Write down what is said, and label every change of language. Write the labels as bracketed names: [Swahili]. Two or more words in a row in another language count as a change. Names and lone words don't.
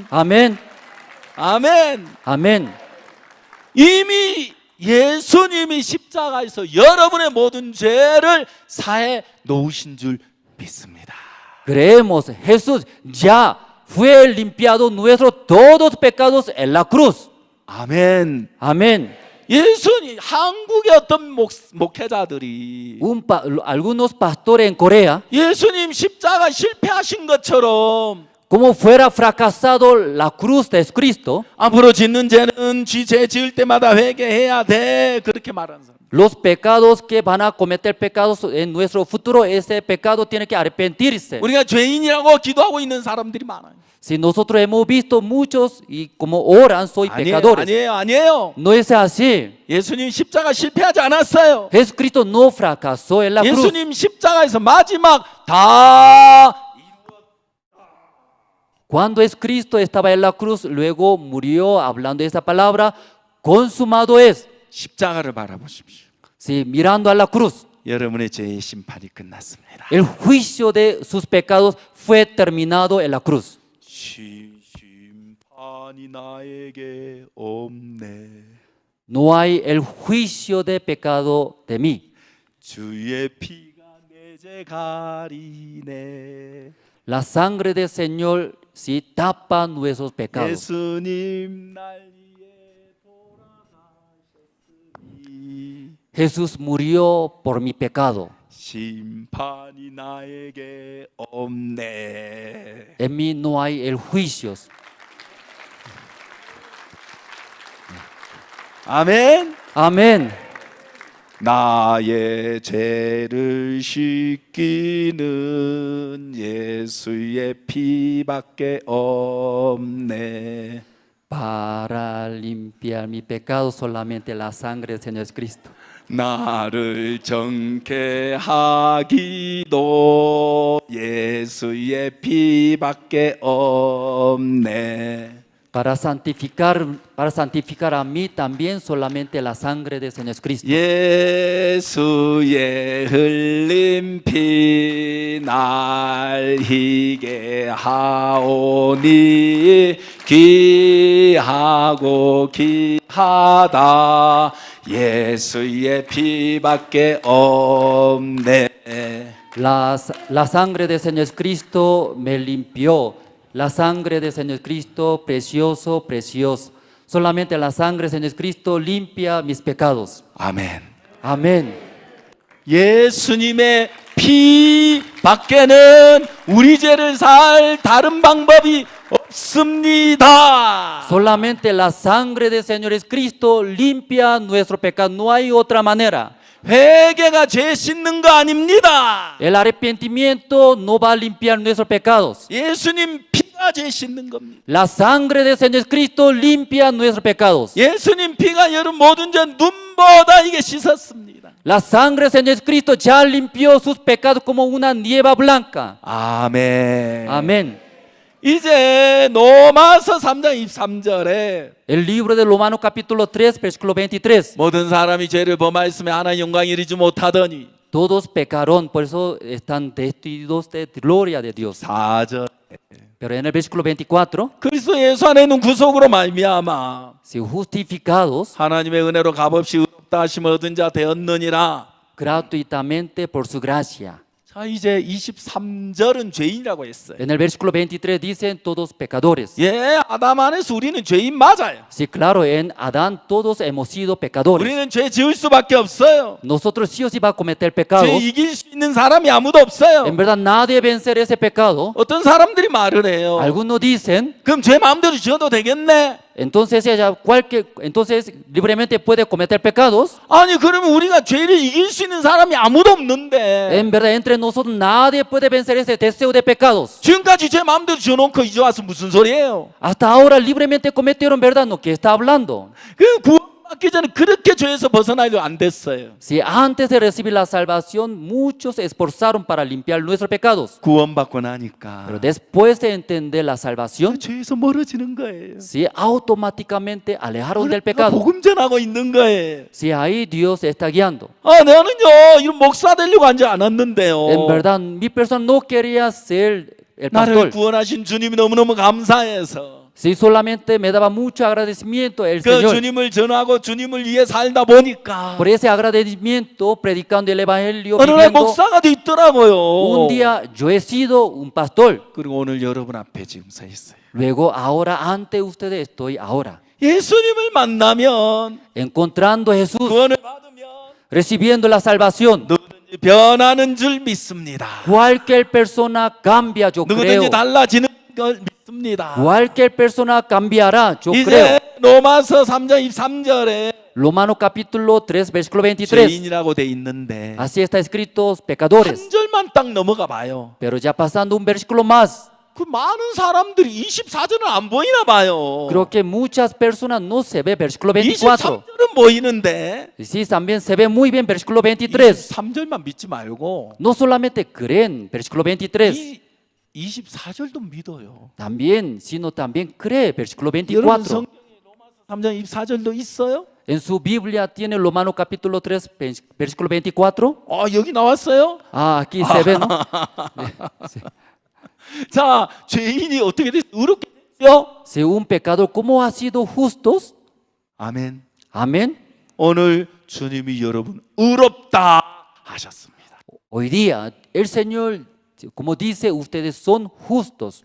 [Spanish] Amén. [Korean] 아멘. [Spanish] Amén. [Korean] 이미 예수님이 십자가에서 여러분의 모든 죄를 사해 놓으신 줄 믿습니다. [Spanish] Creemos, Jesús ya fue limpiado nuestros todos pecados en la cruz. [Korean] 아멘. [Spanish] Amén. [Korean] 예수님 한국의 어떤 목회자들이 [Spanish] Algunos pastores en Corea, [Korean] 예수님 십자가 실패하신 것처럼 [Spanish] como fuera fracasado la cruz de Cristo, [Korean] 앞으로 짓는 죄는 죄 지을 때마다 회개해야 돼 그렇게 말하는 사람. [Spanish] los pecados que van a cometer pecados en nuestro futuro, ese pecado tiene que arrepentirse. [Korean] 우리가 죄인이라고 기도하고 있는 사람들이 많아요. [Spanish] Si nosotros hemos visto muchos y como oran, soy pecadores. [Korean] 아니에요. [Spanish] No es así. [Korean] 예수님 십자가 실패하지 않았어요. [Spanish] Jesucristo no fracasó en la cruz. [Korean] 예수님 십자가에서 마지막 다 [Spanish] Cuando Cristo estaba en la cruz, luego murió hablando esa palabra, consumado es. [Korean] 십자가를 바라보십시오. [Spanish] Sí, mirando a la cruz. [Korean] 여러분의 죄의 심판이 끝났습니다. [Spanish] El juicio de sus pecados fue terminado en la cruz. [Korean] 심판이 나에게 없네. [Spanish] No hay el juicio de pecado de mí. [Korean] 주의 피가 내 죄 가리네. [Spanish] La sangre del Señor sí tapa nuestros pecados. [Korean] 예수님 날 위해 돌아가셨으니 [Spanish] Jesús murió por mi pecado. [Korean] 심판이 나에게 없네. [Spanish] En mí no hay el juicio. [Korean] 아멘. [Spanish] Amén. [Korean] 나의 죄를 씻기는 예수의 피밖에 없네. [Spanish] Para limpiar mi pecado solamente la sangre del Señor Cristo. [Korean] 나를 정케 하기도 예수의 피밖에 없네. [Spanish] para santificar a mí también solamente la sangre de Señor Cristo. [Korean] 예수의 흘린 피 날 희게 하오니 귀하고 귀하다 예수의 피밖에 없네. [Spanish] La sangre de Señor Cristo me limpió. La sangre de Señor Cristo, precioso, precioso. Solamente la sangre de Señor Cristo limpia mis pecados. [Korean] 아멘. [Spanish] Amén. [Korean] 예수님의 피 밖에는 우리 죄를 살 다른 방법이 없습니다. [Spanish] Solamente la sangre de Señor Cristo limpia nuestro pecado. No hay otra manera. [Korean] 회개가 죄 씻는 거 아닙니다. [Spanish] El arrepentimiento no va a limpiar nuestros pecados. [Korean] 예수님 피가 죄 씻는 겁니다. [Spanish] La sangre de Señor Cristo limpia nuestros pecados. [Korean] 예수님 피가 여러분 모든 죄 눈보다 이게 씻었습니다. [Spanish] La sangre de Señor Cristo ya limpió sus pecados como una nieve blanca. [Korean] 아멘. [Spanish] Amén. [Korean] 이제 로마서 3장 23절에 [Spanish] El libro de Romanos capítulo 3 versículo 23. [Korean] 모든 사람이 죄를 범하였으며 하나님 영광 이루지 못하더니 [Spanish] Todos pecaron, por eso están destituidos de gloria de Dios. [Korean] 4절 [Spanish] Pero en el versículo 24, [Korean] 그리스도 예수 안에 있는 구속으로 말미암아 [Spanish] si justificados [Korean] 하나님의 은혜로 값없이 의롭다 하심을 얻은 자 되었느니라. [Spanish] gratuitamente por su gracia. [Korean] 자, 이제 23절은 죄인이라고 했어요. [Spanish] En el versículo 23 dicen todos pecadores. [Korean] 예, 아담 안에서 우리는 죄인 맞아요. [Spanish] Sí, claro, en Adán todos hemos sido pecadores. [Korean] 우리는 죄 지을 수밖에 없어요. [Spanish] Nosotros sí o sí va a cometer [Korean] 죄 [Spanish] pecados. [Korean] 이길 수 있는 사람이 아무도 없어요. [Spanish] En verdad nadie vencer ese pecado. [Korean] 어떤 사람들이 말을 해요. [Spanish] Algunos dicen, [Korean] 그럼 죄 마음대로 지어도 되겠네. [Spanish] entonces entonces libremente puede cometer pecados. [Korean] 아니 그러면 우리가 죄를 이길 수 있는 사람이 아무도 없는데 [Spanish] En verdad entre nosotros nadie puede vencer ese deseo de pecados. [Korean] 지금까지 죄 마음대로 지어놓고 이제 와서 무슨 소리예요? [Spanish] Hasta ahora libremente cometieron, ¿verdad? ¿No? ¿Qué está hablando? [Korean] 그 구원받기 전에 그렇게 죄에서 벗어나려 안 됐어요. [Spanish] Si antes de recibir la salvación muchos se esforzaron para limpiar nuestros pecados, [Korean] 구원받고 나니까 [Spanish] pero después de entender la salvación, [Korean] 죄에서 멀어지는 거예요. [Spanish] si automáticamente alejaron del pecado. [Korean] 복음 전하고 있는 거예요. [Spanish] Si ahí Dios está guiando. [Korean] 아, 나는요 이런 목사 되려고 하지 않았는데요. [Spanish] En verdad, mi persona no quería ser el [Korean] 나를 [Spanish] pastor. [Korean] 구원하신 주님이 너무너무 감사해서 [Spanish] Si solamente me daba mucho agradecimiento el [Korean] 그 [Spanish] Señor. [Korean] 주님을 전하고 주님을 위해 살다 보니까 [Spanish] Por ese agradecimiento, predicando el evangelio, [Korean] 어느 날 [Spanish] viviendo, [Korean] 목사가 됐더라고요. [Spanish] un día yo he sido un pastor. [Korean] 그리고 오늘 여러분 앞에 지금 서 있어요. [Spanish] Luego, ahora ante ustedes estoy ahora. [Korean] 예수님을 만나면 [Spanish] Encontrando a Jesús, [Korean] 구원을 받으면 [Spanish] recibiendo la salvación. [Korean] 누구든지 변하는 줄 믿습니다. [Spanish] Cualquier persona cambia, yo creo. [Korean] 누구든지 달라지는 걸 믿습니다. [Spanish] Cualquier persona cambiará, yo creo. [Korean] 이제 로마서 3장 23절에 [Spanish] Romanos capítulo 3, versículo 23. [Korean] 죄인이라고 돼 있는데 [Spanish] Así está escrito, pecadores. [Korean] 한 절만 딱 넘어가 봐요. [Spanish] Pero ya pasando un versículo más, [Korean] 그 많은 사람들이 24절은 안 보이나 봐요. [Spanish] creo que muchas personas no se ve versículo 24. [Korean] 23절은 보이는데 [Spanish] Sí, también se ve muy bien versículo 23. [Korean] 23절만 믿지 말고 [Spanish] No solamente creen versículo 23, [Korean] 이 24절도 믿어요. [Spanish] también, sino también cree versículo [Korean] 여러분 [Spanish] 24. [Korean] 성경에 로마서 3장 24절도 있어요? [Spanish] En su Biblia tiene Romanos capítulo 3, versículo 24. [Korean] 여기 나왔어요? [Spanish] Ah, aquí se ve, ¿no? Sí. [Korean] 자, 죄인이 어떻게 됐어요? 의롭게 됐죠? [Spanish] Si un pecador, ¿cómo ha sido justos? [Korean] 아멘. [Spanish] Amén. [Korean] 오늘 주님이 여러분 의롭다 하셨습니다. [Spanish] Hoy día el Señor, como dice, ustedes son justos.